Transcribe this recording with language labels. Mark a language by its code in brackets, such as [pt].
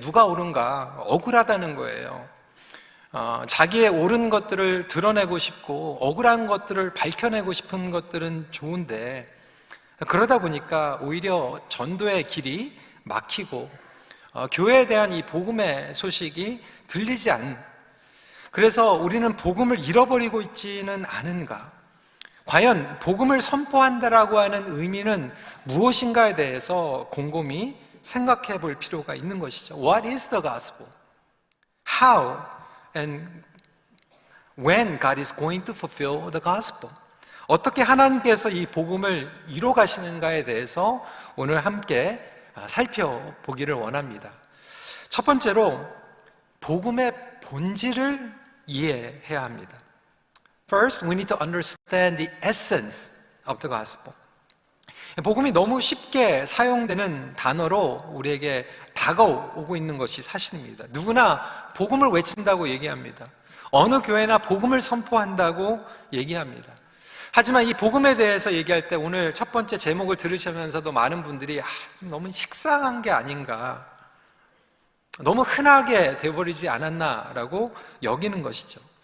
[ko] 누가 옳은가, 억울하다는 거예요. 자기의 옳은 것들을 드러내고 싶고 억울한 것들을 밝혀내고 싶은 것들은 좋은데, 그러다 보니까 오히려 전도의 길이 막히고 교회에 대한 이 복음의 소식이 들리지 않는, 그래서 우리는 복음을 잃어버리고 있지는 않은가? 과연 복음을 선포한다라고 하는 의미는 무엇인가에 대해서 곰곰이 생각해 볼 필요가 있는 것이죠. [en] What is the gospel? How and when God is going to fulfill the gospel? [ko] 어떻게 하나님께서 이 복음을 이뤄 가시는가에 대해서 오늘 함께 살펴보기를 원합니다. 첫 번째로 복음의 본질을 이해해야 합니다. [en] First, we need to understand the essence of the gospel. [ko] 복음이 너무 쉽게 사용되는 단어로 우리에게 다가오고 있는 것이 사실입니다. 누구나 복음을 외친다고 얘기합니다. 어느 교회나 복음을 선포한다고 얘기합니다. 하지만 이 복음에 대해서 얘기할 때 오늘 첫 번째 제목을 들으시면서도 많은 분들이 너무 식상한 게 아닌가, 너무 흔하게 돼버리지 않았나라고 여기는 것이죠.